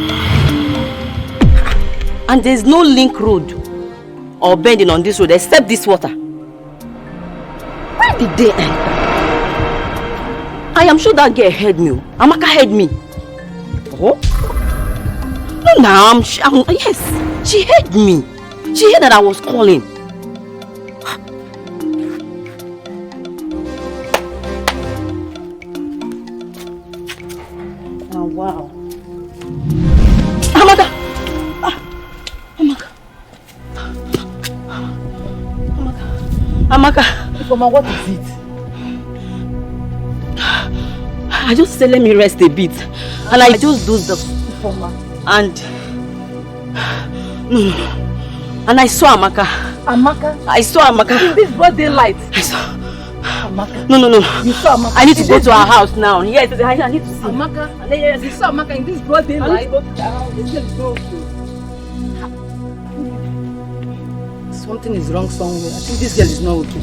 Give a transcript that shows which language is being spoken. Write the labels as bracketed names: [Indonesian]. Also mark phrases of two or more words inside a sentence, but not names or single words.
[English] And there's no link road or bending on this road except this water. Where did they enter? I am sure that girl heard me. Amaka heard me. Oh? No, yes, she heard me. She heard that I was calling. Oh, wow. Amaka! Amaka! Mama, what is it? I just said let me rest a bit. And I just dozed off. And... No. And I saw Amaka. Amaka? I saw Amaka. In this broad daylight? I saw... Amaka? No. You saw Amaka? I need to go to her house now. Yes, I need to see. Amaka? Yes, you saw Amaka in this broad daylight? Something is wrong somewhere. I think this girl is not okay.